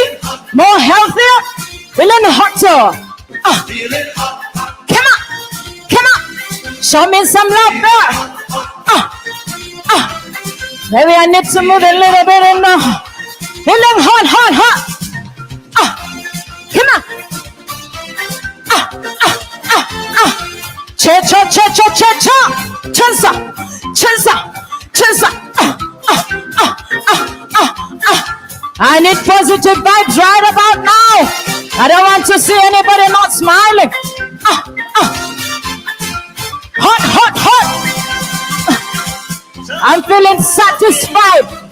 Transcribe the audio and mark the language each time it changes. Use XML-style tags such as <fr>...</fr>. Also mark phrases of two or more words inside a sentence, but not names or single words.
<en>More healthier? Feeling hotter? Come on. Come on. Show me some love there. Maybe I need to move a little bit in now. Feeling hot, hot, hot. Come on. Cha, cha, cha, cha, cha, cha. Chansa, chansa, chansa. I need positive vibes right about now. I don't want to see anybody not smiling. Hot, hot, hot. I'm feeling satisfied.</en>